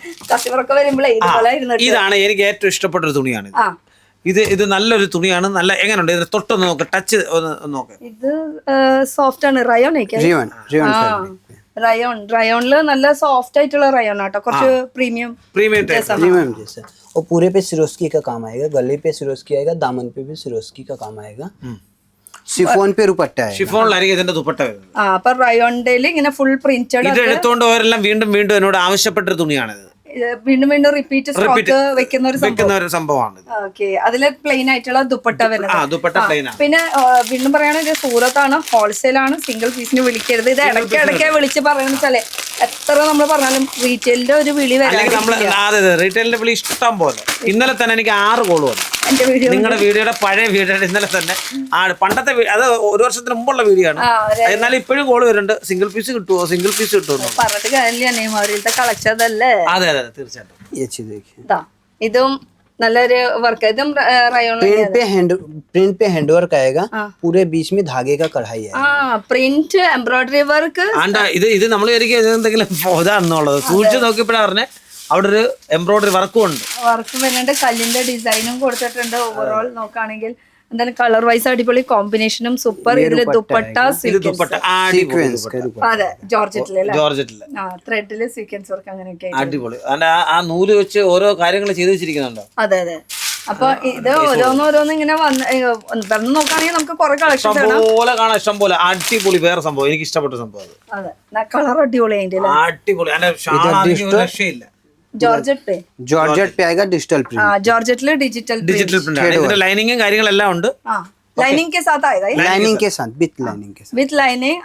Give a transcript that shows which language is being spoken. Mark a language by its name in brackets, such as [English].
[Malayalam] കസ്റ്റമറൊക്കെ വരുമ്പോഴേ ഇതുപോലെ ഇരുന്നിട്ട്. ഇതാണ് എനിക്ക് ഏറ്റവും ഇഷ്ടപ്പെട്ട ഒരു തുണിയാണ്. ഇത് നല്ലൊരു തുണിയാണ്. നല്ല എങ്ങനെയുണ്ട് ഇതിന്റെ തൊട്ടൊന്ന് നോക്ക്, ടച്ച് ഒന്ന് നോക്ക്. ഇത് സോഫ്റ്റ് ആണ്, റയോൺ റയോണില് നല്ല സോഫ്റ്റ് ആയിട്ടുള്ള റയോൺ ആട്ടോ, കുറച്ച് പ്രീമിയം [Hindi] जैसा। और पूरे पे सिरोस्की का काम आएगा, गले पे सिरोस्की आएगा, दामन पे भी सिरोस्की का काम आएगा। शिफॉन पे दुपट्टा है, [Malayalam] ഷിഫോണിലായിരിക്കും ഇതിന്റെ ദുപ്പട്ട വരുന്നത്. അപ്പൊ റയോണിന്റെ ഇങ്ങനെ ഫുൾ പ്രിന്റഡ്. ഇത് എടുത്തോണ്ട് പോരെല്ലാം വീണ്ടും എന്നോട് ആവശ്യപ്പെട്ടൊരു തുണിയാണിത്. വീണ്ടും റിപ്പീറ്റ് സ്റ്റോക്ക് വെക്കുന്ന ഒരു സംഭവമാണ്. ഓക്കെ, അതില് പ്ലെയിൻ ആയിട്ടുള്ള ദുപ്പട്ട വരുന്നത്. ദുപ്പട്ട പ്ലെയിൻ ആണ്. പിന്നെ വീണ്ടും പറയുകയാണെങ്കിൽ ഇത് സൂറത്താണ്, ഹോൾസെയിൽ ആണ്, സിംഗിൾ പീസിന് വിളിക്കരുത്. ഇത് ഇടയ്ക്ക് വിളിച്ച് പറയുന്ന വെച്ചാലേ എത്ര നമ്മൾ പറഞ്ഞാലും റീറ്റെയിലിന്റെ ഒരു വിളി റീറ്റെയിലിന്റെ വിളി ഇഷ്ടം പോലെ. ഇന്നലെ തന്നെ എനിക്ക് 6 കോള് വന്നു നിങ്ങളുടെ വീഡിയോയുടെ പഴയ വീഡിയോയുടെ. ഇന്നലെ തന്നെ പണ്ടത്തെ അത് 1 വർഷത്തിന് മുമ്പുള്ള വീഡിയോ ആണ്, എന്നാലും ഇപ്പോഴും കോള് വരുന്നുണ്ട്. സിംഗിൾ പീസ് കിട്ടുമോ പറഞ്ഞിട്ട് കാര്യമില്ല, നെയ്മോരിലത്തെ കളക്ഷൻ അതല്ലേ. അതെ അതെ തീർച്ചയായിട്ടും. ഇതും നല്ലൊരു വർക്ക്. ഇതും റയോൺ [Hindi] प्रिंट पे हैंड वर्क आएगा, पूरे बीच में धागे का कढ़ाई है। [Malayalam] Print embroidery work. ഇത് നമ്മൾ എന്തെങ്കിലും ഇതാണെന്നുള്ളത് സൂക്ഷിച്ച് നോക്കിയപ്പോഴാണ് പറഞ്ഞേ അവിടെ ഒരു എംബ്രോയിഡറി വർക്കും ഉണ്ട്. വർക്ക് വരുന്നുണ്ട്, കല്ലിന്റെ ഡിസൈനും കൊടുത്തിട്ടുണ്ട്. ഓവറോൾ നോക്കുകയാണെങ്കിൽ എന്തായാലും കളർ വൈസ് അടിപൊളി, കോമ്പിനേഷനും സൂപ്പർ. ഇതില് ദുപ്പട്ട അതെ ജോർജറ്റില് ത്രെഡില് സീക്വൻസ് വർക്ക് അങ്ങനെയൊക്കെ അടിപൊളി. ആ നൂല് വെച്ച് ഓരോ കാര്യങ്ങൾ ചെയ്ത് വെച്ചിരിക്കുന്നുണ്ടോ? അതെ അതെ. അപ്പൊ ഇത് ഓരോന്നോരോന്ന് ഇങ്ങനെ വന്ന് നോക്കുകയാണെങ്കിൽ നമുക്ക് കുറെ കളക്ഷൻ പോലെ കാണാം, ഇഷ്ടം പോലെ. അടിപൊളി വേറെ സംഭവം, എനിക്ക് ഇഷ്ടപ്പെട്ട സംഭവം. അതെ, കളർ അടിപൊളി അതിന്റെ അടിപൊളി. രക്ഷയില്ല. [Hindi] जॉर्जेट पे आएगा डिजिटल प्रिंट। जॉर्जेटिल डिजिटल प्रिंट है। [Malayalam] ഇതിന്റെ ലൈനിങ്ങും കാര്യങ്ങളെല്ലാം ഉണ്ട്. [Hindi] ലൈനിങ് के साथ आएगा, लाइनिंग के साथ विद लाइनिंग।